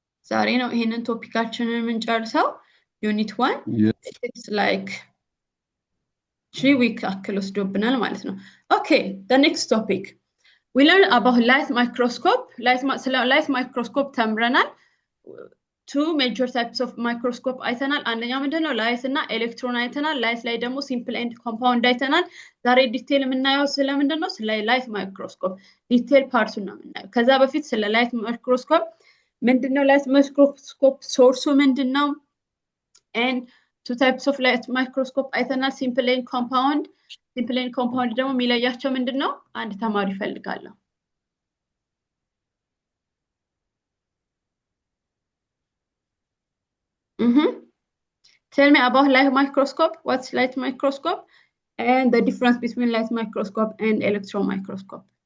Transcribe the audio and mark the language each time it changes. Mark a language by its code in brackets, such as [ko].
[am] ዛሬ ነው ይሄንን ቶፒካችንን የምንጨርሰው ዩኒት 1 [en] it's like 3 weeks [am] አክል ወስዶብናል ማለት ነው [en] okay the next topic we learn about light microscope [am] light microscope ተምረናል [en] two major types of microscope [am] አይተናል። አንደኛው ምንድነው ላይት እና ኤሌክትሮን አይተናል። ላይት ላይ ደግሞ ሲምፕል ኤንድ ኮምፓውንድ አይተናል። ዛሬ ዲቴል የምናየው ስለምንድነው ስለ ላይት ማይክሮስኮፕ ዲቴል ፓርቱን ነው የምናየው። ከዛ በፊት ስለ ላይት ማይክሮስኮፕ ምንድነው ላይት ማይክሮስኮፕ ሶርሱ ምንድነው [en] and two types of light microscope አይተናል simple and compound [am] ደግሞ የሚለያቸው ምንድነው አንድ ተማሪ ይፈልጋለሁ [en] Tell me about light microscope. What's light microscope and the difference between light microscope and electron microscope?